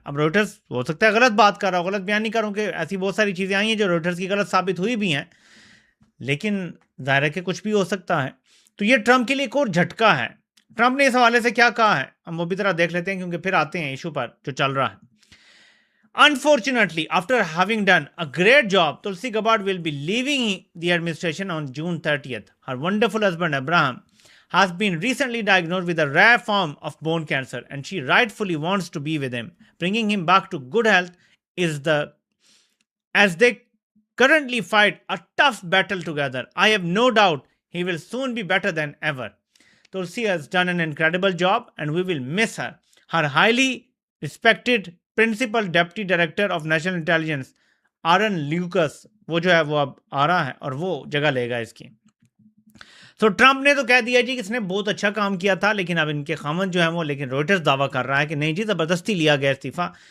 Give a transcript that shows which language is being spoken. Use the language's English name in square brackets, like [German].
[Urdu] اب رویٹرز ہو سکتا ہے غلط بات کر رہا ہو، غلط بیان نہیں کر رہا ہوں، کہ ایسی بہت ساری چیزیں آئی ہیں جو رویٹرز کی غلط ثابت ہوئی بھی ہیں، لیکن ظاہر ہے کہ کچھ بھی ہو سکتا ہے. تو یہ ٹرمپ کے لیے ایک اور جھٹکا ہے. ٹرمپ نے اس حوالے سے کیا کہا ہے ہم وہ بھی طرح دیکھ لیتے ہیں، کیونکہ پھر آتے ہیں ایشو پر جو چل رہا ہے. [English] Unfortunately, after having done a great job, Tulsi Gabbard will be leaving the administration on June 30th. Her wonderful husband Abraham has been recently diagnosed with a rare form of bone cancer, and she rightfully wants to be with him. Bringing him back to good health as they currently fight a tough battle together. I have no doubt he will soon be better than ever. Tulsi has done an incredible job and we will miss her. Her highly respected [Urdu] principal deputy director of national intelligence آرن لیوکس، وہ جو ہے وہ اب آ رہا ہے اور وہ جگہ لے گا اس کی. تو ٹرمپ نے تو کہہ دیا جی کہ اس نے بہت اچھا کام کیا تھا، لیکن اب ان کے خامند جو ہیں وہ، لیکن رویٹرز دعویٰ کر رہا ہے کہ نہیں جی زبردستی لیا گیا استعفیٰ.